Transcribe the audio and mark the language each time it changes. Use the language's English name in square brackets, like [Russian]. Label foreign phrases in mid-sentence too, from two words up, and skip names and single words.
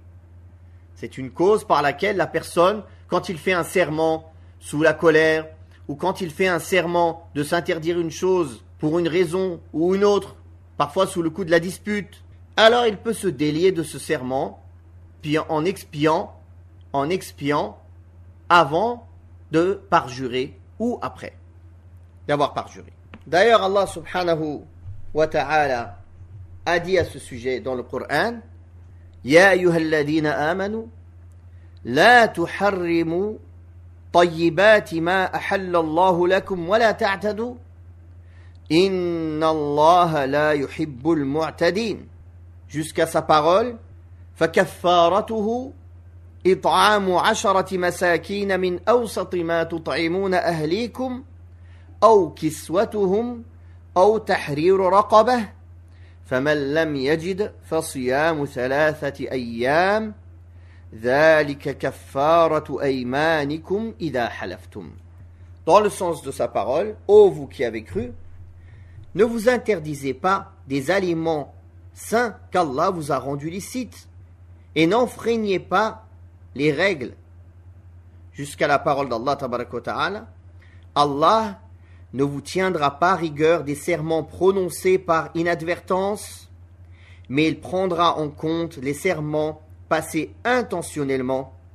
[French] C'est une cause par laquelle la personne, quand il fait un serment sous la colère, ou quand il fait un serment de s'interdire une chose pour une raison ou une autre, parfois sous le coup de la dispute, alors il peut se délier de ce serment, puis en expiant avant de parjurer ou après d'avoir parjuré. D'ailleurs, Allah [Arabic] سبحانه وتعالى [French] a dit à ce sujet dans le Coran: [Arabic] Ya أيها الذين آمنوا لا تحرموا طيبات ما أحل الله لكم ولا تعتدوا إن الله لا يحب المعتدين, [French] jusqu'à sa parole [Arabic] فكفارته إطعام 10 مساكين من أوسط ما تطعمون أهليكم أو كسوتهم أو تحرير رقبة فمن لم يجد فصيام 3 أيام ذلك كفارة أيمانكم إذا حلفتم. [French] Dans le sens de sa parole, ô vous qui avez cru, ne vous interdisez pas des aliments saint qu'Allah vous a rendu licite. Et n'enfreignez pas les règles. Jusqu'à la parole d'Allah [Arabic] تبارك وتعالى, [French] Allah ne vous tiendra pas rigueur des serments prononcés par inadvertance, mais il prendra en compte les serments passés intentionnellement.